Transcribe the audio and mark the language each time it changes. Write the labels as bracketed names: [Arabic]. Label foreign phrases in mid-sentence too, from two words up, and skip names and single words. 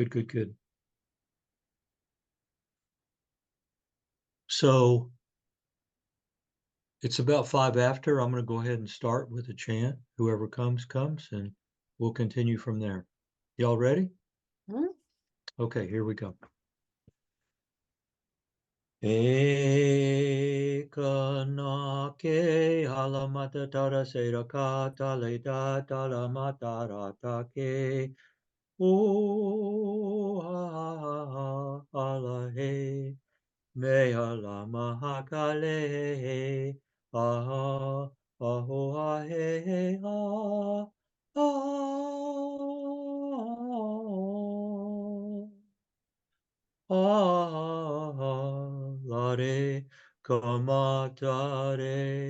[English] Yeah. Good, good, good. So it's about 5 after. I'm going to go ahead and start with a chant. Whoever comes, comes, and we'll continue from there. Y'all ready? Mhm. Okay, here we go. Eka na ke halamata tara seira le da talamata rata ke o ha ala he me ala mahakale he aha aho a he ha Lare kamatare.